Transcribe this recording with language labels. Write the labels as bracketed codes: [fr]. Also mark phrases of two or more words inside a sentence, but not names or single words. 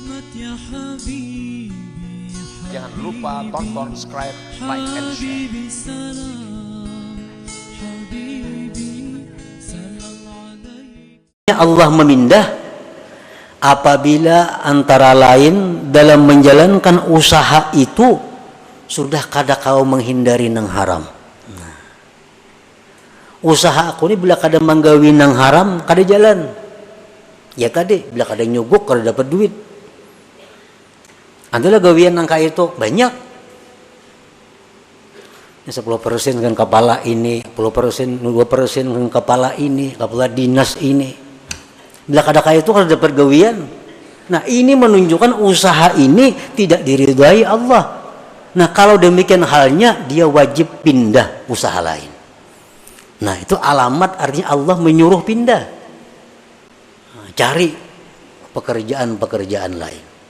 [id] Jangan lupa tonton, subscribe, [en] like, and share. Allah memindah apabila antara lain dalam menjalankan usaha itu sudah kada kau menghindari nang haram. [bjn] Usaha aku ini bila kada menggawi nang haram kada jalan. Ya tadi bila kada nyogok kada dapat duit. Adalah gawian nang kaya itu banyak. [id] 10% kan kepala ini, 10%, 2% kan kepala ini, kepala dinas ini. [bjn] Bila kada kaya itu kada dapat gawian. [id] Nah, ini menunjukkan usaha ini tidak diridhai Allah. Nah, kalau demikian halnya dia wajib pindah usaha lain. Nah, itu alamat artinya Allah menyuruh pindah. Nah, cari pekerjaan-pekerjaan lain.